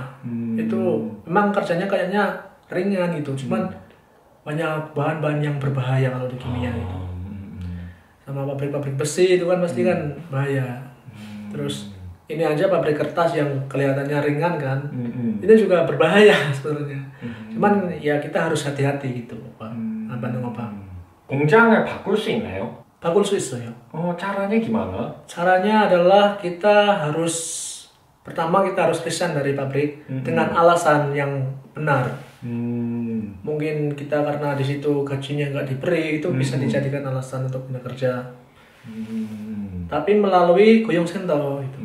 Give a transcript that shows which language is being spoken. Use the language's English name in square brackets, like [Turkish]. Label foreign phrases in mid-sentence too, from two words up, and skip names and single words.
[Indonesian] Itu memang kerjanya kayaknya ringan gitu, cuman banyak bahan-bahan yang berbahaya kalau di kimia itu. Sama pabrik-pabrik besi itu kan pasti kan bahaya. Terus ini aja pabrik kertas yang kelihatannya ringan kan, ini juga berbahaya sebenarnya. Cuman ya kita harus hati-hati gitu, Pak. [Korean] 공장을 바꿀 수 있나요? 바꿀 수 있어요. [Indonesian] caranya gimana? Caranya adalah kita harus pertama kita harus resign dari pabrik dengan alasan yang benar. Mungkin kita karena di situ gajinya nggak diberi, itu bisa dijadikan alasan untuk pindah kerja. Tapi melalui goyong sento itu.